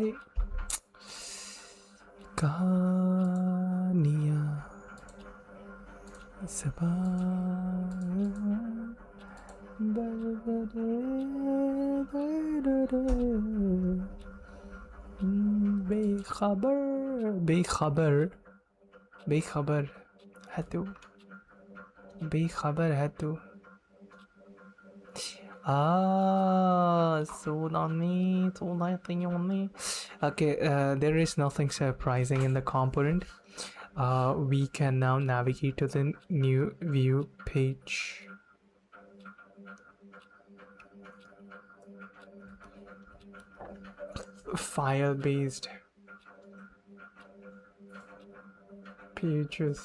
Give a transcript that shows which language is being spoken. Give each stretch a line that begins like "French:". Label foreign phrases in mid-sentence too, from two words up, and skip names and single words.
Hindi: Gania Saba बेखबर है तू
Japanese: そうだったよね
English: Okay, there is nothing surprising in the component. We can now navigate to the new view page. File-based pages.